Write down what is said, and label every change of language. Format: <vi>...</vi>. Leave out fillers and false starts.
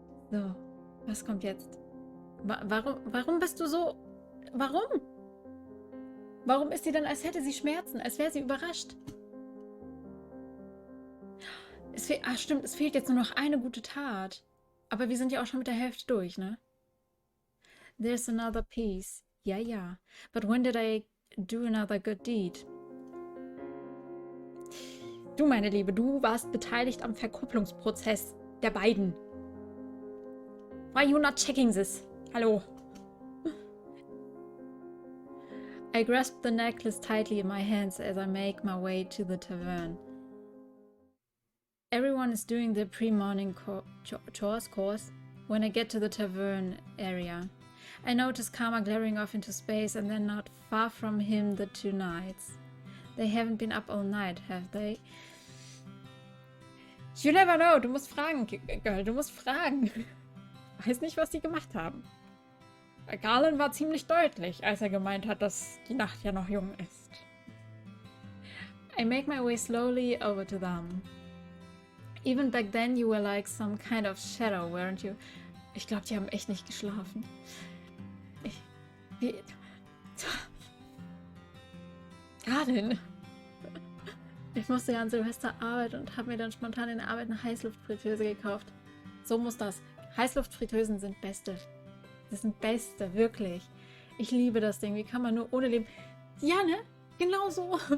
<de>So, was kommt jetzt? Warum bist du so... Warum? Warum ist sie dann, als hätte sie Schmerzen? Als wäre sie überrascht? Stimmt, es fehlt jetzt nur noch eine gute Tat. Aber wir sind ja auch schon mit der Hälfte durch, ne?</de> <en>There's another piece. Ja, ja. But when did I do another good deed?</en> <de>Du, meine Liebe, du warst beteiligt am Verkupplungsprozess der beiden.</de> <en>Why you not checking this? Hallo. I grasp the necklace tightly in my hands as I make my way to the tavern. Everyone is doing their pre-morning chores course when I get to the tavern area. I notice Karma glaring off into space and then not far from him the 2 knights. They haven't been up all night, have they? You never know.</en> <de>Du musst fragen, Girl. Du musst fragen. Weiß nicht, was die gemacht haben. Garland war ziemlich deutlich, als er gemeint hat, dass die Nacht ja noch jung ist.</de> <en>I make my way slowly over to them. Even back then you were like some kind of shadow, weren't you?</en> <de>Ich glaube, die haben echt nicht geschlafen. Garland. Ich musste ja an Silvester arbeiten und habe mir dann spontan in der Arbeit eine Heißluftfritteuse gekauft. So muss das. Heißluftfritteusen sind beste. Das sind beste, wirklich. Ich liebe das Ding. Wie kann man nur ohne leben? Ja, ne? Genau so.</de>